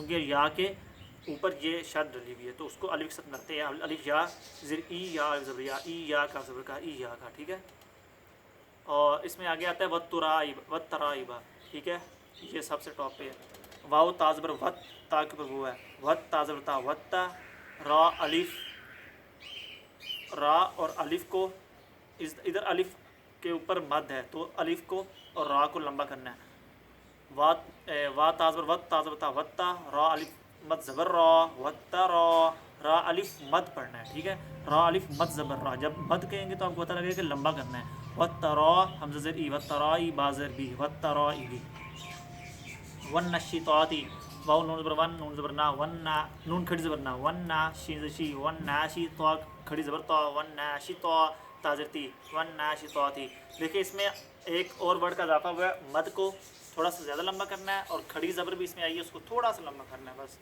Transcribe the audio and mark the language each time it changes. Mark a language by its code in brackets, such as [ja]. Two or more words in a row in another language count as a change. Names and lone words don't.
[ur] کیونکہ یا کے اوپر یہ شد ڈلی ہوئی ہے تو اس کو الف کے ساتھ ملاتے ہیں، الف یا زر ای یا زبر یا ایاک زبر کا ایاک، ٹھیک ہے۔ اور اس میں آگے آتا ہے [ar] وَالتُّرَائِبَ وَالتَّرَائِبَ، [ur] ٹھیک ہے، یہ سب سے ٹاپ پہ ہے۔ واو تا زبر وت تا کے اوپر وہ ہے، وت تا زبر تا وتا، را الف را اور الف کو ادھر الف کے اوپر مد ہے تو الف کو اور را کو لمبا کرنا ہے، وا تا زبر وت تا زبر تا وتا، را الف مد زبر را وتا را، را الف مد پڑھنا ہے، ٹھیک ہے، را الف مد زبر را، جب مد کہیں گے تو آپ کو پتہ لگے کہ لمبا کرنا ہے۔ وترا حمزہ زر ای وترائی بازر بی وترائی بی۔ والنشطات واو نون زبر ون نون زبر نا ون نا نون کھڑی زبر نا ون نا شین زشی ون ناشی طا کھڑی زبر طا ون ناشطا تازرتی ون ناشطاتی۔ دیکھیں اس میں ایک اور ورڈ کا اضافہ ہوا ہے، مد کو تھوڑا سا زیادہ لمبا کرنا ہے اور کھڑی زبر بھی اس میں آئی ہے، اس کو تھوڑا سا لمبا کرنا ہے بس۔